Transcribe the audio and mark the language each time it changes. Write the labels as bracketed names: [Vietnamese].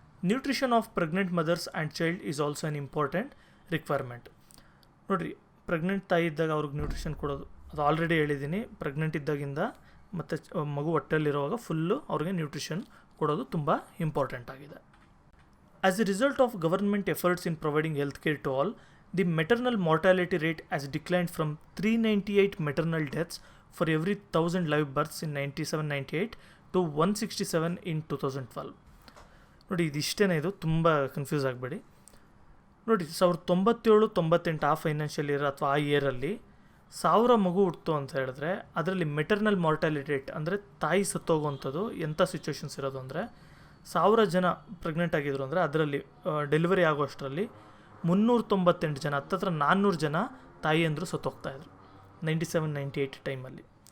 [English] Nutrition of pregnant mothers and child is also an important requirement. [Kannada] ನೋಡಿರಿ, pregnant ತಾಯಿ ಇದ್ದಾಗ ಅವ್ರಿಗೆ ನ್ಯೂಟ್ರಿಷನ್ ಕೊಡೋದು, ಅದು ಆಲ್ರೆಡಿ ಹೇಳಿದ್ದೀನಿ. ಪ್ರೆಗ್ನೆಂಟ್ ಇದ್ದಾಗಿಂದ ಮತ್ತು ಮಗು ಹೊಟ್ಟೆಯಲ್ಲಿರುವಾಗ ಫುಲ್ಲು ಅವ್ರಿಗೆ ನ್ಯೂಟ್ರಿಷನ್ ಕೊಡೋದು ತುಂಬ ಇಂಪಾರ್ಟೆಂಟ್ ಆಗಿದೆ. [English] As a result of government efforts in providing health care to all, the maternal mortality rate has declined from 398 maternal deaths for every 1000 live births in 97-98 to 167 in 2012. [Kannada] ನೋಡಿ, ಇದಿಷ್ಟೇ, ಇದು ತುಂಬ confuse ಆಗಬೇಡಿ. ನೋಡಿ, 1997-98 ಆ ಫೈನಾನ್ಷಿಯಲ್ ಇಯರ್ ಅಥವಾ ಆ ಇಯರಲ್ಲಿ 1000 ಮಗು ಹುಟ್ಟಿತು ಅಂತ ಹೇಳಿದ್ರೆ ಅದರಲ್ಲಿ ಮೆಟರ್ನಲ್ ಮಾರ್ಟಾಲಿಟಿ ರೇಟ್ ಅಂದರೆ ತಾಯಿ ಸತ್ತೋಗುವಂಥದ್ದು ಎಂಥ ಸಿಚುವೇಶನ್ಸ್ ಇರೋದು ಅಂದರೆ, 1000 ಜನ ಪ್ರೆಗ್ನೆಂಟ್ ಆಗಿದ್ರು ಅಂದರೆ ಅದರಲ್ಲಿ ಡೆಲಿವರಿ ಆಗೋಷ್ಟರಲ್ಲಿ 398 ಜನ, ಹತ್ತತ್ರ 400 ಜನ ತಾಯಿಯಂದರು ಸತ್ತೋಗ್ತಾಯಿದ್ರು 97-98 ಟೈಮಲ್ಲಿ.